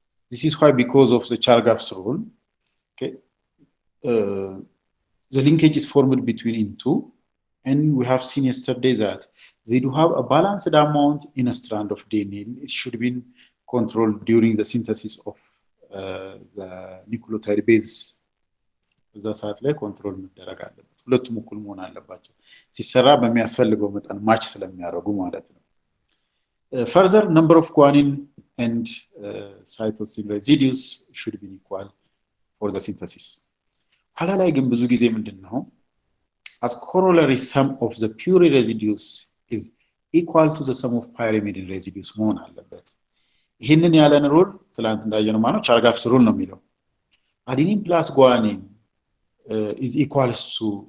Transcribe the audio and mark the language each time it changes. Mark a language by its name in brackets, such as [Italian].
[English] This is why, because of the Chargaff's rule, okay, the linkage is formed between in 2, and we have seen yesterday that they do have a balanced amount in a strand of DNA. It should be controlled during the synthesis of the nucleotide base. [Amharic] እዛ ሰዓት ላይ ኮንትሮል መደረግ አለበት። ሁለቱም እኩል መሆን አለባቸው ሲሰራ በሚያስፈልገው መጠን ማች ስለሚያደርጉ ማለት ነው። [English] Further, number of guanine and cytosine residues should be equal for the synthesis. [Amharic] ኋላ ላይ ግን ብዙ ጊዜ ምንድነው [English] as corollary sum of the purine residues is equal to the sum of pyrimidine residues [Amharic] መሆን አለበት። ይሄንን ያለን ሩል ትላንት እንዳየነው ማለት ቻርጋፍስ ሩል ነው የሚለው [English] adenine plus guanine is equals to